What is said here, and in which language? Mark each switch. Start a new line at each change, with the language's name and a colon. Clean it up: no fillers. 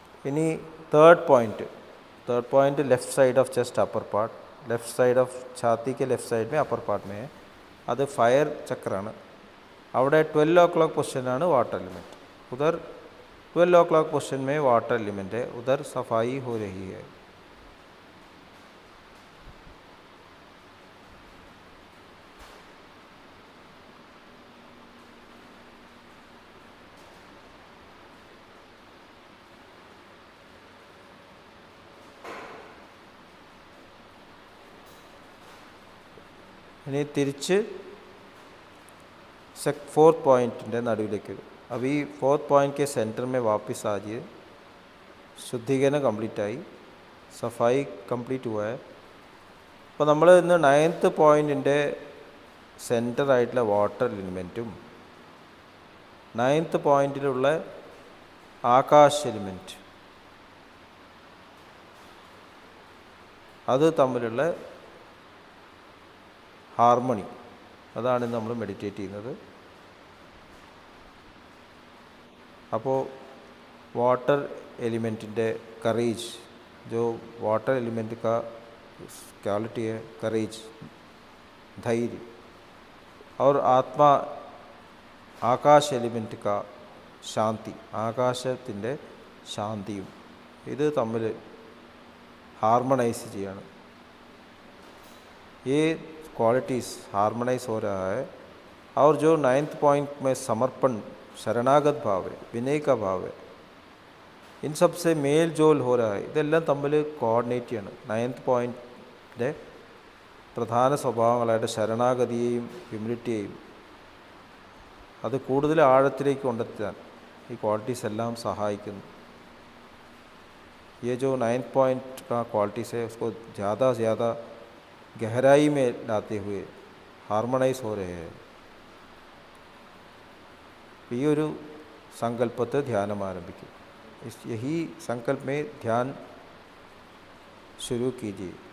Hindi: इनी third point left side of chest upper part, left side of छाती के left side में upper part में है.
Malayalam: അത് ഫയർ ചക്രാണ്. അവിടെ 12 o'clock പൊസിഷനാണ് वाटर एलिमेंट.
Hindi: उधर 12 o'clock പൊസിഷൻ में वाटर एलिमेंट है, उधर सफाई हो रही है.
Malayalam: ഇനി തിരിച്ച് 4th पॉइंट നടുവിലേക്ക് വരും.
Hindi: अब ഈ 4th पॉइंट के सेंटर में वापस आ जाइए.
Malayalam: ശുദ്ധീകരണം കംപ്ലീറ്റ് ആയി,
Hindi: സഫായി കംപ്ലീറ്റ് हुआ है.
Malayalam: അപ്പോൾ നമ്മൾ ഇന്ന് 9th പോയിൻറ്റിൻ്റെ സെൻറ്ററായിട്ടുള്ള water എലിമെൻറ്റും 9th പോയിൻറ്റിലുള്ള Akash element അത് തമ്മിലുള്ള ഹാർമണി, അതാണ് നമ്മൾ മെഡിറ്റേറ്റ് ചെയ്യുന്നത്. അപ്പോൾ
Hindi: वाटर एलिमेंटिൻ്റെ करेज, जो वाटर एलिमेंट का क्वालिटी है करेज, धैर्य, और आत्मा
Malayalam: ആകാശ എലിമെൻറ്റ് കാ ശാന്തി, ആകാശത്തിൻ്റെ ശാന്തിയും ഇത് തമ്മിൽ हार्मोनाइज ചെയ്യാണ്.
Hindi: ये क्वालिटीज़ हार्मोनाइज हो रहा है. और जो 9th पॉइंट में समर्पण, शरणागत भाव है, विनय का भाव है, इन सब से मेल जोल हो रहा है.
Malayalam: ഇതെല്ലാം തമ്മിൽ കോർഡിനേറ്റ് ചെയ്യണം. 9th പോയിൻറ്റിൻ്റെ പ്രധാന സ്വഭാവങ്ങളായിട്ട് ശരണാഗതിയെയും ഹ്യൂമിലിറ്റിയെയും അത് കൂടുതൽ ആഴത്തിലേക്ക് കൊണ്ടെത്താൻ ഈ ക്വാളിറ്റീസ് എല്ലാം സഹായിക്കുന്നു.
Hindi: ये जो 9th पॉइंट का क्वालिटीज़ है उसको ज़्यादा से ज़्यादा गहराई में लाते हुए हार्मोनाइज हो रहे हैं.
Malayalam: ഈ ഒരു സങ്കല്പത്തെ ധ്യാനം ആരംഭിക്കും.
Hindi: यही संकल्प में ध्यान शुरू कीजिए.